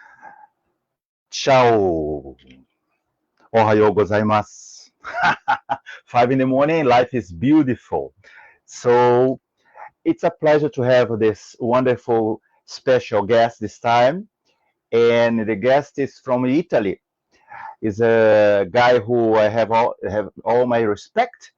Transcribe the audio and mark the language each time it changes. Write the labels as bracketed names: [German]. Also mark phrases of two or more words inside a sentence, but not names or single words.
[Italian] ciao, [Japanese] おはようございます. [English] 5 in the morning, life is beautiful. So it's a pleasure to have this wonderful special guest this time. And the guest is from Italy. Is a guy who I have all my respect.